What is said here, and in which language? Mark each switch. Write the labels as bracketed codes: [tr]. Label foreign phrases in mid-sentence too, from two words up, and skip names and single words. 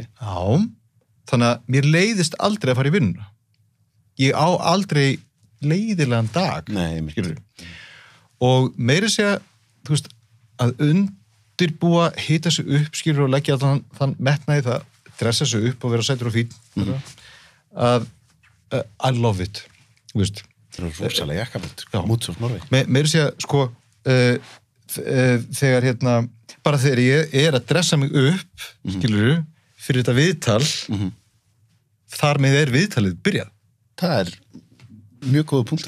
[is] Já, þannig að mér leiðist aldrei að fara í vinnu. Ég á aldrei leiðilegan dag. Nei, skilur. Og meira segja, þú veist, að undirbúa, hita sig upp, skilur, og leggja þann metnaði það, dressa sig upp og vera sætur og fín, að [en] I love it, [is] þú veist. Það er rosalega jakkaföld, Moods of Norway. Meira segja, sko, þegar bara þegar ég er að dressa mig upp, skilur, fyrir þetta viðtal, þar með viðtalið byrjað. Það er mjög góða punktur.